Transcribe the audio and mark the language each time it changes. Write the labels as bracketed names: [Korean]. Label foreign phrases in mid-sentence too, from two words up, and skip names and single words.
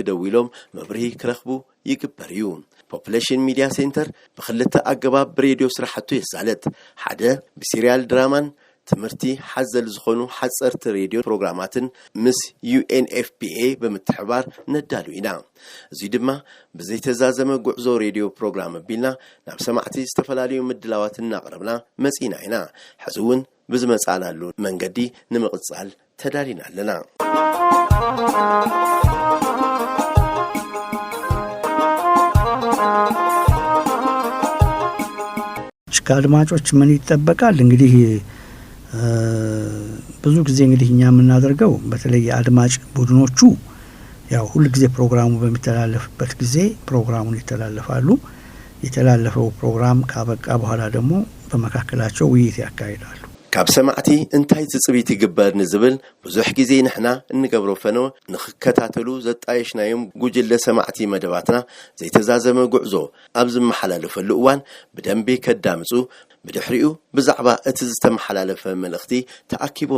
[Tigrinya] ደዊሎም መብርሂ ክረኽቡ ይግበር እዩ ፖፑሌሽን ሚድያ ሴንተር ብኽልተ ኣገባብ ብሬድዮ ስራሕቱ የሳለጥ ሓደ ብሲሪያል ድራማን ትምህርቲ ሓዘል ዝኾኑ ሓጸርቲ ሬድዮ ፕሮግራማትን ምስ UNFPA ብምትሕባር ነዳሉ ኢና እዚ ድማ ብዘይተዛዘመ ጉዕዞ ሬድዮ ፕሮግራም ቢልና ናብ ሰማዕቲ ዝተፈላለዩ ምድላዋት እናቕረብና መጺና ኢና ሕዚ እውን ብዝመጻናሉ መንገዲ ንምቕጻል ተዳሊና ኣለና [Amharic] ከአድማጮች ምን ይጠበቃል እንግዲህ ብዙ ጊዜ እንግዲህ እኛ የምናደርገው በተለይ አድማጭ ቡድኖቹ ያው ሁሉ ጊዜ ፕሮግራሙ በሚተላለፍበት ጊዜ ፕሮግራሙን ይተላለፋሉ የተላለፈው ፕሮግራም ካበቃ በኋላ ደግሞ በመካከላቸው ውይይት ያካሂዳሉ [Tigrinya] ካብ ሰማዕቲ እንታይ ዝጽቢት ይግበር ንዝብል ብዙሕ ጊዜ ንሕና እንገብሮ ፈኖ ንኽከታተሉ ዘጣየሽናዮም ጉጅለ ሰማዕቲ መደባትና ዘይተዛዘመ ጉዕዞ ኣብ ዝመሓላለፈሉ እዋን ብደንቢ ከዳምጹ ብድሕሪኡ ብዛዕባ እቲ ዝተመሓላለፈ መልእኽቲ ተኣኪቦም